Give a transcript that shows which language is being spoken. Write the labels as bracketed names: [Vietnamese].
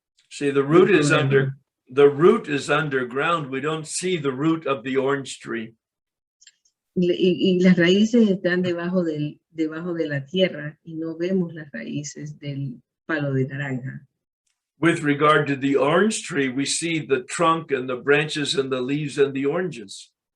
[English] See, the root is underground. We don't see the root of the orange tree. [Spanish] Y las raíces están debajo de la tierra y no vemos las raíces del palo de naranja. [English] With regard to the orange tree, we see the trunk and the branches and the leaves and the oranges.